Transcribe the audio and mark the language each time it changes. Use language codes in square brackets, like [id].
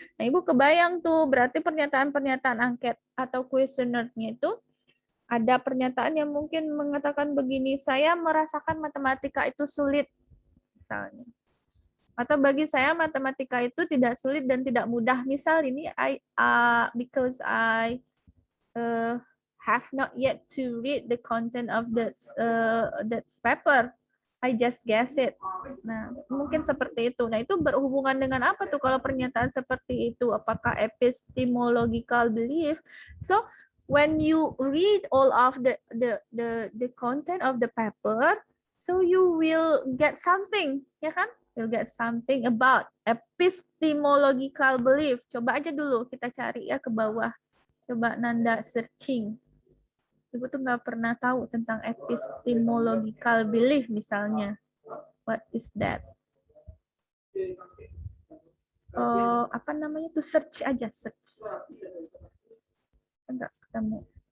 [id] Nah, Ibu kebayang tuh, berarti pernyataan-pernyataan angket atau kuesionernya itu ada pernyataan yang mungkin mengatakan begini, saya merasakan matematika itu sulit, misalnya. Atau bagi saya matematika itu tidak sulit dan tidak mudah. Misal ini [en] because I have not yet to read the content of that paper, I just guess it. [id] Nah, mungkin seperti itu. Nah, itu berhubungan dengan apa tuh kalau pernyataan seperti itu? Apakah epistemological belief? [en] So, when you read all of the content of the paper, so you will get something, [id] ya kan? [en] You'll get something about epistemological belief. [id] Coba aja dulu kita cari ya ke bawah. Coba Nanda searching. Ibu tuh nggak pernah tahu tentang epistemological belief misalnya. [en] What is that? [id] Apa namanya tuh, search aja, search. Enggak ketemu.